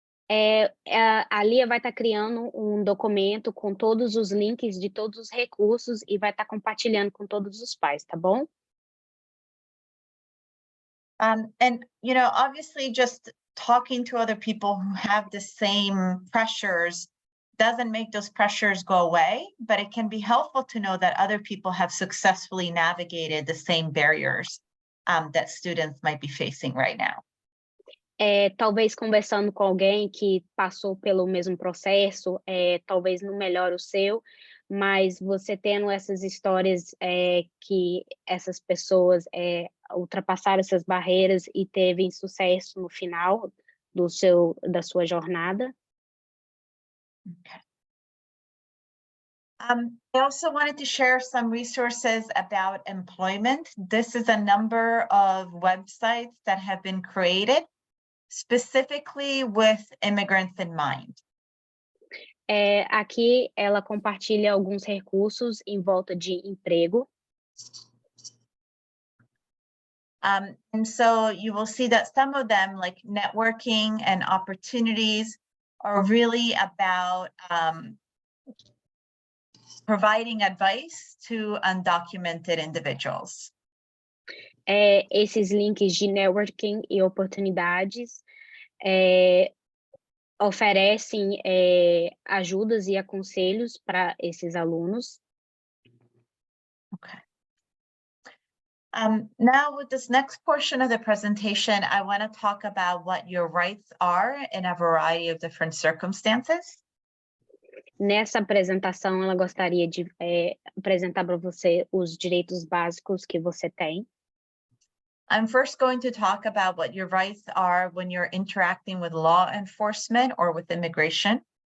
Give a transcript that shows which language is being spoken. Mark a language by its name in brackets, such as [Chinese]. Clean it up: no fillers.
[Portuguese] A Lia vai estar criando um documento com todos os links de todos os recursos e vai estar compartilhando com todos os pais, tá bom? [English] And, you know, obviously just talking to other people who have the same pressures doesn't make those pressures go away, but it can be helpful to know that other people have successfully navigated the same barriers that students might be facing right now. [Portuguese] Talvez conversando com alguém que passou pelo mesmo processo, talvez não melhore o seu, mas você tendo essas histórias que essas pessoas ultrapassaram essas barreiras e teve sucesso no final da sua jornada. [English] Okay. I also wanted to share some resources about employment. This is a number of websites that have been created specifically with immigrants in mind. [Portuguese] Aqui ela compartilha alguns recursos em volta de emprego. [English] And so you will see that some of them, like networking and opportunities, are really about providing advice to undocumented individuals. [Portuguese] Esses links de networking e oportunidades oferecem ajudas e aconselhos para esses alunos. [English] Okay. Now with this next portion of the presentation, I want to talk about what your rights are in a variety of different circumstances. [Portuguese] Nessa apresentação, ela gostaria de apresentar para você os direitos básicos que você tem. [English] I'm first going to talk about what your rights are when you're interacting with law enforcement or with immigration.